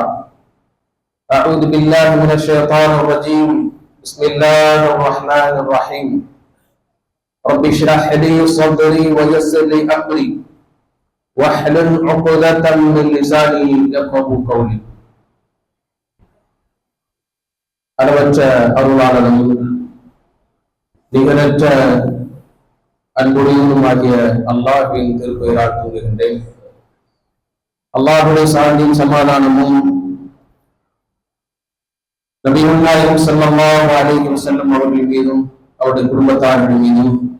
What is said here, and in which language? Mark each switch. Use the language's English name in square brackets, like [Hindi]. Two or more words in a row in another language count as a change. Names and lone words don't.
[Arabic] أعوذ بالله من الشيطان الرجيم. بسم الله الرحمن الرحيم. رب اشرح لي صدري ويسر لي أمري واحلل عقدة من لساني يفقهوا قولي. [Tamil] அளவற்ற அருளாளனும் நிகரற்ற அன்புடையவனுமாகிய அல்லாஹ்வின் திருப்பெயரால் தூங்குகின்றேன். அல்லாஹ்வுடைய சாந்தியும் சமாதானமும் நபிகள் நாயகம் [Arabic] صلى الله عليه وسلم [Tamil] அவர்கள் மீதும் அவருடைய குடும்பத்தார்கள் மீதும்